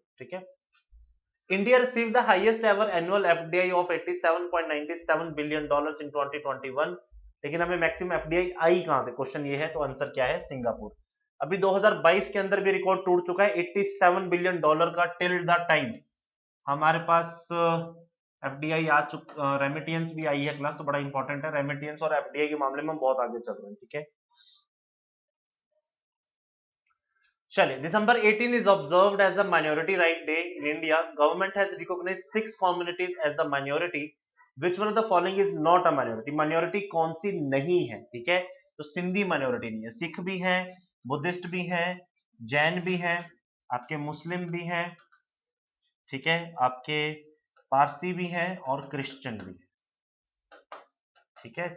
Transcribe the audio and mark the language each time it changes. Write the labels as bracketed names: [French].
[Hindi] ठीक है, [English] India receive the highest ever annual FDI of $87.97 billion in 2021, [Hindi] लेकिन हमें मैक्सिमम एफडीआई आई कहां से, क्वेश्चन ये है, तो आंसर क्या है, सिंगापुर। अभी 2022 के अंदर भी रिकॉर्ड टूट चुका है $87 बिलियन का टिल द टाइम। हमारे पास एफडीआई आ चुका, रेमिटेंस भी आई है क्लास, तो बड़ा इंपॉर्टेंट है, रेमिटेंस और एफडीआई के मामले में बहुत आगे चल रहे हैं। ठीक है, चलिए [English] December 18 is observed as a minority right day in India. Government has recognized 6 communities as the minority. Which one of the following is not a minority? [Hindi] minority कौन सी नहीं है? ठीक है, तो सिंधी माइनॉरिटी नहीं है, सिख भी है, बुद्धिस्ट भी है, जैन भी है, आपके मुस्लिम भी है, ठीक है, आपके पारसी भी है और क्रिश्चियन भी है। ठीक है।